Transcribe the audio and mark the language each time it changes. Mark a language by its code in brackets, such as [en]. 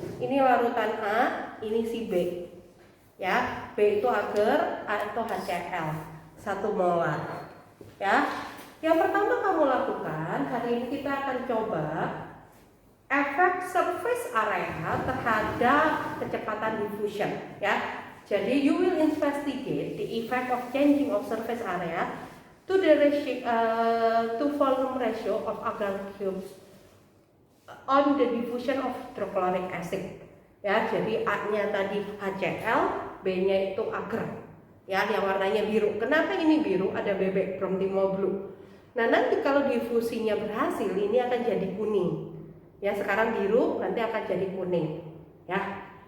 [id] Ini larutan A, ini si B. Ya, B itu agar, A itu HCl. 1 molar. Ya. Yang pertama kamu lakukan, hari ini kita akan coba efek surface area terhadap kecepatan diffusion ya. [en] Jadi you will investigate the effect of changing of surface area to the ratio, to volume ratio of agar cubes on the diffusion of hydrochloric acid. [id] Ya, jadi A-nya tadi HCl, B-nya itu agar. Ya, yang warnanya biru. Kenapa ini biru? Ada bebek Bromtimol Blue. Nah, nanti kalau difusinya berhasil, ini akan jadi kuning. Ya, sekarang biru, nanti akan jadi kuning. Ya.